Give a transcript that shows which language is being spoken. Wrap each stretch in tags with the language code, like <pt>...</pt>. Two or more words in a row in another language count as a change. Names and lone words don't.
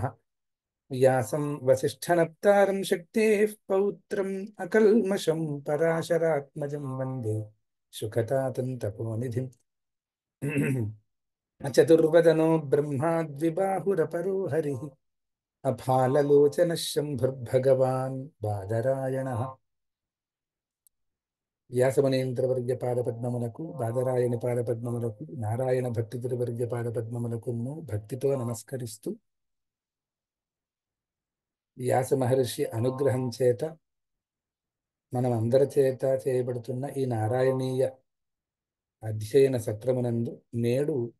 <sa>व्यासं वसिष्ठनप्तारं शक्तेः पौत्रम् अकल्मषं पराशरात्मजं वन्दे सुखतातं तपोनिधिम्। चतुर्वदनो ब्रह्मा द्विबाहुरपरो हरिः अफाललोचनः शम्भुर्भगवान् बादरायणः।</sa> <te>వ్యాసమనేంద్రవర్య పాదపద్మములకు బాదరాయణ పాదపద్మములకు నారాయణ భక్తి తిరువర్య పాదపద్మములకును భక్తితో నమస్కరిస్తూ వ్యాస మహర్షి అనుగ్రహం చేత మనం అందరి చేత చేయబడుతున్న ఈ నారాయణీయ అధ్యయన సత్రమునందు నేడు</te>